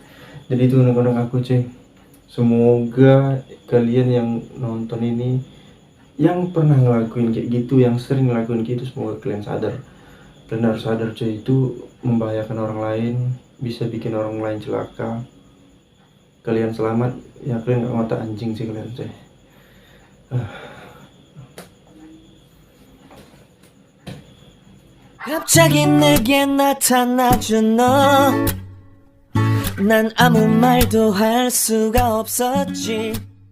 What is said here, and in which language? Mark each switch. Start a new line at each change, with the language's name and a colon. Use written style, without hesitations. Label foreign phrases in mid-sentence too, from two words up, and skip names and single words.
Indonesian: Jadi itu undang-undang aku cuy. Semoga kalian yang nonton ini, yang pernah ngelakuin kayak gitu, yang sering ngelakuin gitu, semoga kalian sadar. Kalian harus sadar cuy, itu membahayakan orang lain, bisa bikin orang lain celaka. Kalian selamat ya, kalian gak mata anjing sih kalian cuy.
Korean: 갑자기 내게 나타나준 너, 난 아무 말도 할 수가 없었지.